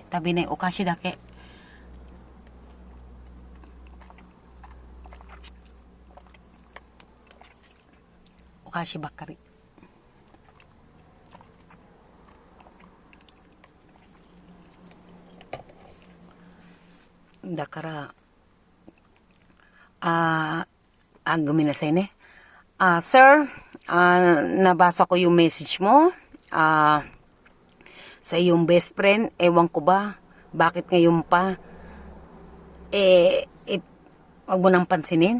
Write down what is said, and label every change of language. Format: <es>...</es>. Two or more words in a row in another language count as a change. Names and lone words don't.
<ja>食べないお菓子だけ。お菓子ばっかり。だから、ごめんなさいね.</ja> <tl>Sir, nabasa ko yung message mo. Sa iyong</tl> <en>best friend,</en> <tl>ewan ko ba, bakit ngayon pa, wag mo nang pansinin.</tl>